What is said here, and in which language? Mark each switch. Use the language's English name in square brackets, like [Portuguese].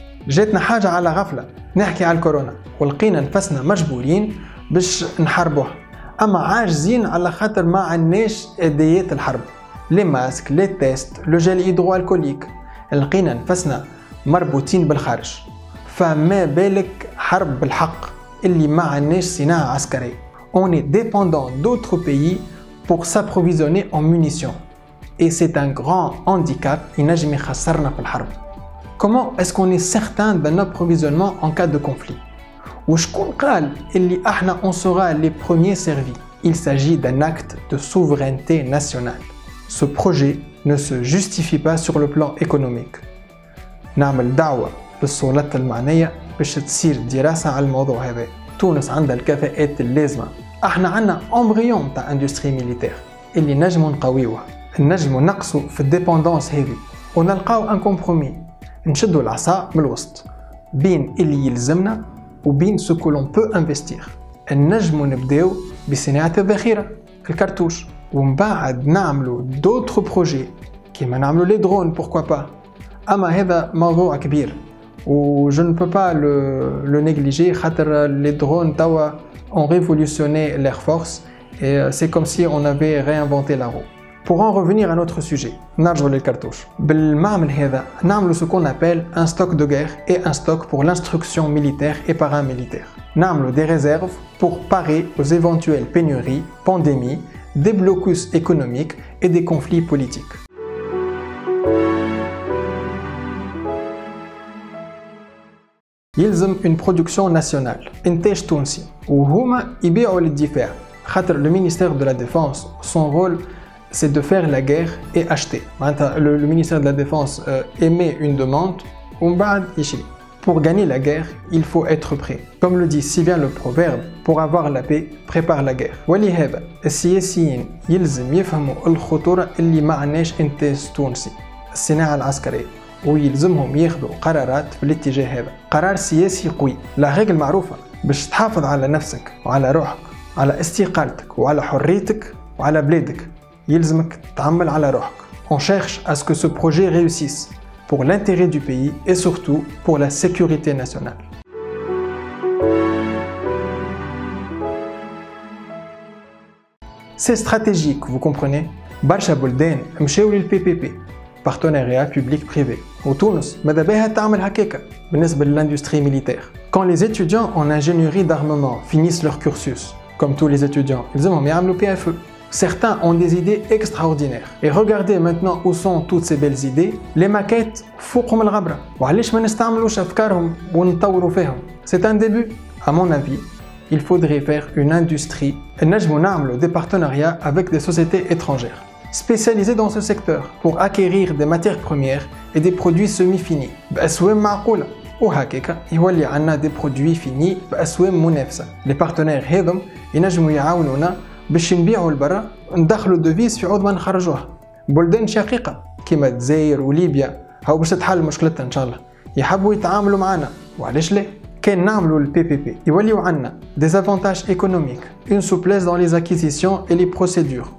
[Arabic] جاتنا حاجه على غفله، نحكي على الكورونا ولقينا نفسنا مجبورين باش نحاربوها، اما عاجزين على خاطر ما عندناش اديات الحرب، [French] لي ماسك، لي تيست، لو جيل هيدرو الكوليك. [Arabic] لقينا نفسنا مربوطين بالخارج، فما بالك حرب بالحق اللي ما عندناش صناعه عسكريه. [French] On est dépendant d'autres pays pour s'approvisionner en munitions. Et c'est un grand handicap [Arabic] ينجم يخسرنا في الحرب. [French] Comment est-ce qu'on est certain d'un approvisionnement en cas de conflit? [Arabic] وشكون قال اللي احنا [French] on sera les premiers servis? Il s'agit d'un acte de souveraineté nationale. Ce projet ne se justifie pas sur le plan économique. [Arabic] نعمل دعوة للسلطات المعنية باش تصير دراسة على الموضوع هذا. تونس عندها الكفاءات اللازمة. احنا عندنا امبريون تاع [French] اندستري ميليتير [Arabic] اللي نجموا نقويوها، نجموا نقصوا في الديبوندونس هذه ونلقاو [French] ان كومبرومي، [Arabic] نشدوا العصا من الوسط بين اللي يلزمنا وبين [French] سو كو لون بو انفستير. [Arabic] نجموا نبداو بصناعة الذخيرة الكرتوش ومن بعد نعملوا [French] دوتر بروجي [Arabic] كيما نعملوا [French] لي درون بوركوا با. [Arabic] اما هذا موضوع كبير [French] و je ne peux pas le négliger خاطر les drones توا ont révolutionné l'air force et c'est comme si on avait réinventé la roue. Pour en revenir à notre sujet, [Arabic] نرجعوا للكرتوش. بالمعمل هذا نعملوا [French] ce qu'on appelle un stock de guerre et un stock pour l'instruction militaire et paramilitaire. نعملوا des réserves pour parer aux éventuelles pénuries, pandémies, des blocus économiques et des conflits politiques. يلزم une production nationale [Arabic] إنتاج تونسي وهما يبيعوا للدفاع خاطر [French] le ministère de la défense son rôle c'est de faire la guerre et acheter. معناتها le ministère de la défense émet une demande [Arabic] ومن بعد يشري. [French] Pour gagner la guerre, il faut être prêt. Comme le dit si bien le proverbe, pour avoir la paix, prépare la guerre. [Arabic] ولهذا السياسيين يلزم يفهموا الخطورة اللي ما عندناش إنتاج تونسي، الصناعة العسكرية، ويلزمهم ياخذوا قرارات في الاتجاه هذا. قرار سياسي قوي. لا رجل معروفة باش تحافظ على نفسك وعلى روحك، على استقالتك وعلى حريتك وعلى بلادك، يلزمك تعمل على روحك. [French] On cherche à ce que ce projet réussisse pour l'intérêt du pays et surtout pour la sécurité nationale. C'est stratégique, vous comprenez? [Arabic] برشا بلدان مشاو للبي بي بي [French] partenariat public-privé. [Arabic] وتونس ماذا بها تعمل هكاكا بالنسبة للindustrie militaire. [French] Quand les étudiants en ingénierie d'armement finissent leur cursus, comme tous les étudiants, ils ont يعملوا PFE. Certains ont des idées extraordinaires. Et regardez maintenant où sont toutes ces belles idées. Les maquettes [Arabic] فوقهم الغبرة. وعلاش ما نستعملوش أفكارهم ونطوروا فيهم. [French] C'est un début. À mon avis, il faudrait faire une industrie. [Arabic] نجموا نعملوا [French] des partenariats avec des sociétés étrangères spécialisées dans ce secteur pour acquérir des matières premières et des produits semi-finis [Arabic] بأسواق معقولة. وهكاكا يولي عنا [French] des produits finis [Arabic] بأسواق منافسة. [French] Les partenaires [Arabic] هذم ينجموا يعاونونا باش نبيعوا لبرا، ندخلوا الدوفيز في عوض ما نخرجوها. بلدان شقيقة كيما الجزائر وليبيا هاو باش تتحل مشكلتها ان شاء الله، يحبوا يتعاملوا معنا وعلاش لا؟ كان نعملوا البي بي بي يوليو عندنا [French] des avantages économiques, une souplesse dans les acquisitions et les procédures.